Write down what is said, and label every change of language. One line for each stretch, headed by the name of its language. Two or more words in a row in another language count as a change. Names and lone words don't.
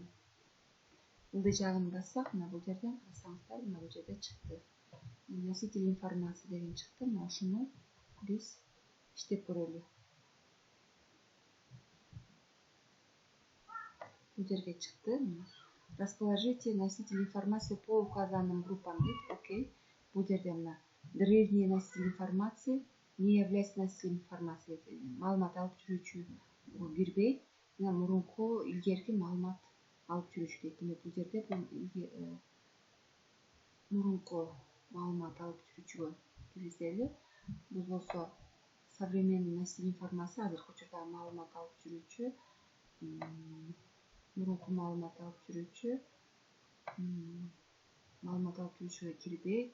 Kyrgyz: Ылдый жагын бассак, мына бул жерден карасаңыздар, мына бул жерде чыкты.
Russian: Носитель информации
Kyrgyz: деген чыкты. Мына ушуну биз иштеп көрөлү. Бул жерге чыкты.
Russian: Расположите носитель информации по указанным группам дейт. Окей.
Kyrgyz: Бул жерде мына
Russian: древний носитель информации не является носителем информации.
Kyrgyz: Маалымат алып жүрүүчү кирбейт. Мына мурунку илгерки маалымат алып жүрүүчү дейт. Демек бул жерде бул мурунку маалымат алып жүрүүчүгө киргизели. Бул болсо
Russian: современный носитель информации,
Kyrgyz: азыркы учурдагы маалымат алып жүрүүчү, мурунку маалымат алып жүрүүчү, маалымат алып жүрүүчүгө кирбейт.